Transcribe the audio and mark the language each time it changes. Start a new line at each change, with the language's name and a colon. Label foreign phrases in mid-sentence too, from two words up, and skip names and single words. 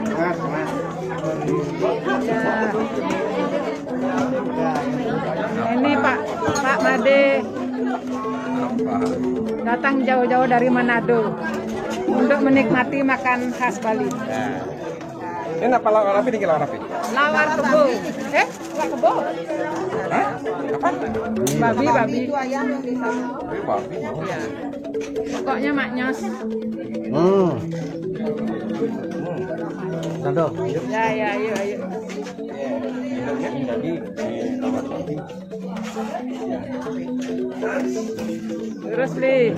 Indonesian: Ini Pak Made datang jauh-jauh dari Manado untuk menikmati makan khas Bali. Ini apa lawar api nih lawar api? Lawar kebo. Lawar kebo. Hah? Apa? Babi. Babi. Ya. Pokoknya maknyos. Nado. Ya, ayo. Terus Li.